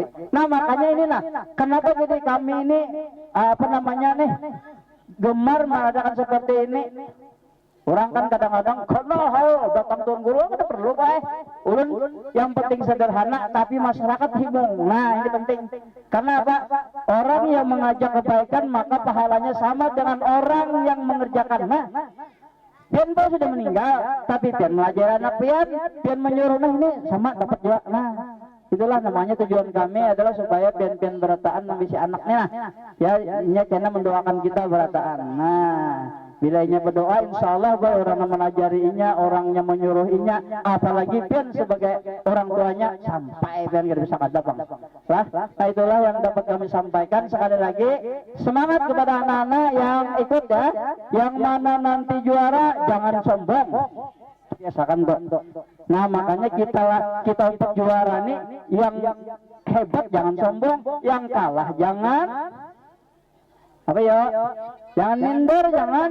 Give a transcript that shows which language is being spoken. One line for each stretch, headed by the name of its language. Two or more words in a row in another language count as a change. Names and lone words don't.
Indonesian: Nah makanya ini nah, kenapa jadi kami ini apa namanya nih gemar mengadakan seperti ini. Orang kan kadang-kadang kalau datang tuan guru kan perlu baik. Ulun yang penting sederhana tapi masyarakat bingung. Nah ini penting. Karena apa? Orang yang mengajak kebaikan maka pahalanya sama dengan orang yang mengerjakan. Nah,
Banjar: pian sudah meninggal, tapi pian melajari anak pian menyuruh ini sama dapat juga. Nah, itulah namanya tujuan kami adalah supaya pian berataan membisi anaknya. Ya, ini karena mendoakan kita berataan. Nah, bila inya berdoa,
Arabic: insya Allah
Banjar: orang yang menajarinya, orangnya menyuruhinya, apalagi pian sebagai orang tuanya sampai pian gak bisa kada bang.
Indonesian: Nah itulah yang dapat kami sampaikan. Sekali lagi semangat kepada anak-anak yang ikut ya, yang mana nanti juara jangan sombong. biasakan Dok. Nah makanya kita untuk juara nih yang hebat jangan sombong, yang kalah jangan apa ya, jangan minder, jangan.